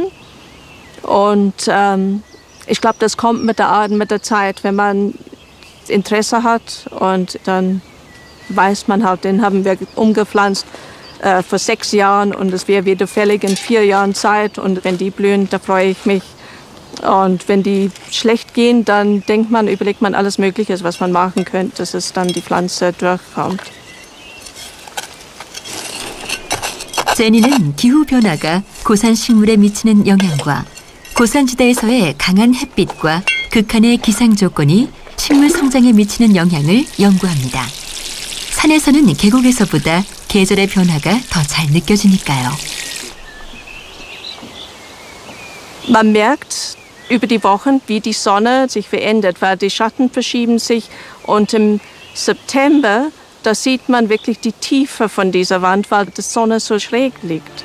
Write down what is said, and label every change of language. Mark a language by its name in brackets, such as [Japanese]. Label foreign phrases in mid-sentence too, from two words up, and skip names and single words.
[German] Und ich glaube, das kommt mit der Zeit, wenn man Interesse hat und dann weiß man halt, den haben wir umgepflanzt vor 6 Jahren und es wäre wieder fällig in 4 Jahren Zeit und wenn die blühen, da freue ich mich. Und wenn die schlecht gehen, dann überlegt man alles Mögliche, was man machen könnte, dass es dann die Pflanze durchkommt. [Korean] 제니는 기후 변화가 고산 식물에 미치는 영향과 고산지대에서의 강한 햇빛과 극한의 기상 조건이 식물 성장에 미치는 영향을 연구합니다. 산에서는 계곡에서보다 계절의 변화가 더 잘 느껴지니까요. [German] Man merkt über die Wochen, wie die Sonne sich verändert, weil die Schatten verschieben sich und im September, da sieht man wirklich die Tiefe von dieser Wand, weil die Sonne so schräg liegt.